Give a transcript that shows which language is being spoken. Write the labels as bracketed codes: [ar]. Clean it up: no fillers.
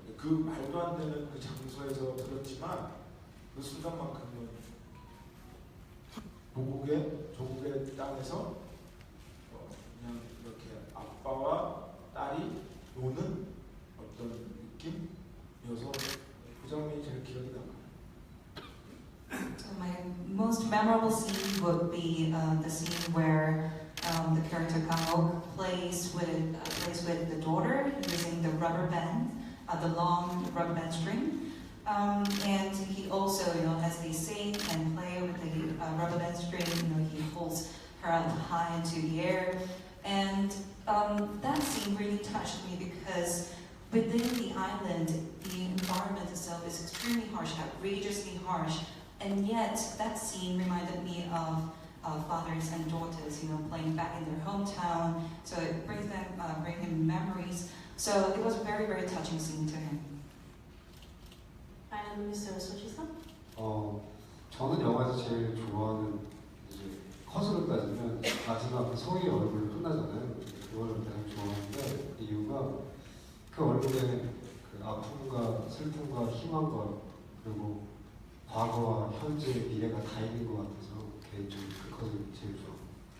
[ko] 그 말도 안 되는 그 장소에서 들었지만 그 순간만큼은 조국의 땅에서 그냥 이렇게 아빠와 딸이 노는 어떤 느낌이어서 그 장면이 제일 기억이 남아요. [en] So my most memorable scene would be the scene where the character Kang-ok plays with the daughter using the rubber band, the long rubber band string, and he also, as they sing and play with the rubber band string, he holds her up high into the air, and that scene really touched me because within the island, the environment itself is extremely harsh, outrageously harsh. And yet, that scene reminded me of fathers and daughters, playing back in their hometown. So it brings him memories. So it was a very, very touching scene to him. Finally, Mr. Sojisub? [ko] 저는 영화에서 제일 좋아하는 이제 컷으로 따지면 마지막 소희의 얼굴 끝나잖아요. 그거를 가장 좋아하는데 이유가 그 얼굴에 그 아픔과 슬픔과 희망과 그리고 과거와 현재, 미래가 다 있는 것 같아서 개인적으로 그 컷을 제일 좋아합니다.